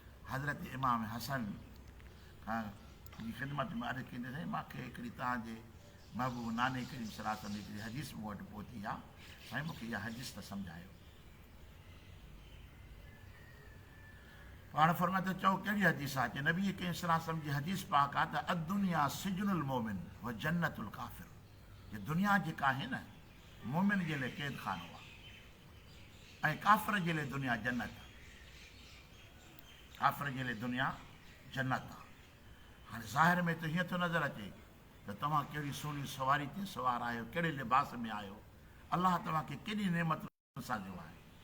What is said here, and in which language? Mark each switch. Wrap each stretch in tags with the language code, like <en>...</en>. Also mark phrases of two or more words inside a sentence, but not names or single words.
<sd>حضرت امام حسن کان جي خدمت ۾ عرض ڪندي، سائين، مون کي هڪڙي توهان جي محبوب ناني ڪريم</sd> <ar>صلي الله عليه وسلم</ar> <sd>هڪڙي حديث مون وٽ پهتي آهي، سائين، مون کي اها حديث ته سمجهايو. پاڻ فرمائي ٿو، چئو، ڪهڙي حديث آهي؟ چئي، نبي ڪريم</sd> <ar>صلي الله عليه وسلم</ar> <sd>جي حديث پاڪ آهي ته</sd> <ar>الدنيا سجن المؤمن و جنت الڪافر.</ar> <sd>هيءَ دنيا جيڪا آهي نه، مومن جي لاءِ قيد خانو آهي ۽ ڪافر جي لاءِ دنيا جنت آهي. ڪافر جي لاءِ دنيا جنت آهي. هاڻي ظاهر ۾ ته هيئن ٿو نظر اچي ته توهان ڪهڙي سهڻي سواري تي سوار آهيو، ڪهڙي لباس ۾ آهيو، الله توهان کي ڪيڏي نعمت سان ڏنو آهي.</sd>